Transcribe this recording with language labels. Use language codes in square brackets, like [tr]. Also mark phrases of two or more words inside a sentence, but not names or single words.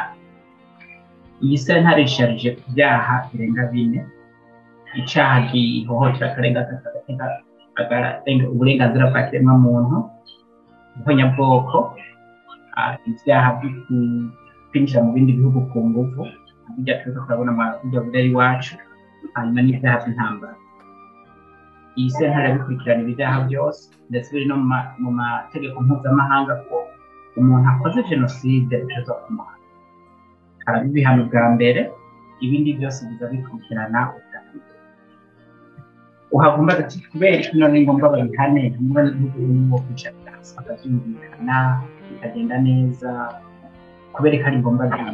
[rn] Iyi sentare isharije ku byaha birenga 4: icyaha gihohotera uburenganzira bwa kiremwamuntu, ihonyabwoko, ibyaha byo kwinjira mu bindi bihugu ku nguvu, bijya tuza kurabona mu buryo bwari iwacu, hanyuma n'ibyaha by'intambara. Iyi sentare bikurikirana ibyaha byose, ndetse biri no mu mategeko mpuzamahanga ko umuntu akoze jenoside ushobora kumuha ibihano bwa mbere, ibindi byose biza bikurikirana. uhagomba ati kubera ko none ngombwa babihane hamwe n'uwo kwicara bakabyumvikana bikagenda neza kubera ko ari ngombwa cyane.